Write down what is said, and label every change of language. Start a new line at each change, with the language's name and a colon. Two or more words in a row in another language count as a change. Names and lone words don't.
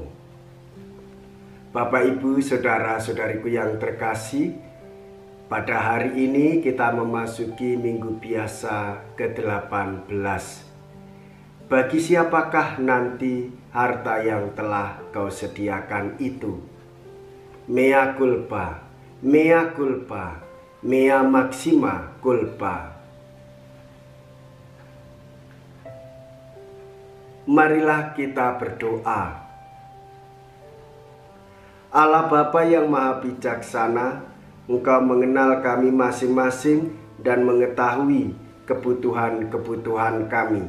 Indonesian: Bapak, Ibu, saudara-saudariku yang terkasih, pada hari ini kita memasuki minggu biasa ke-18. Bagi siapakah nanti harta yang telah kau sediakan itu?
Latin: Mea culpa, mea culpa, mea maxima culpa.
Indonesian: Marilah kita berdoa. Allah Bapa yang Maha Bijaksana, Engkau mengenal kami masing-masing dan mengetahui kebutuhan-kebutuhan kami.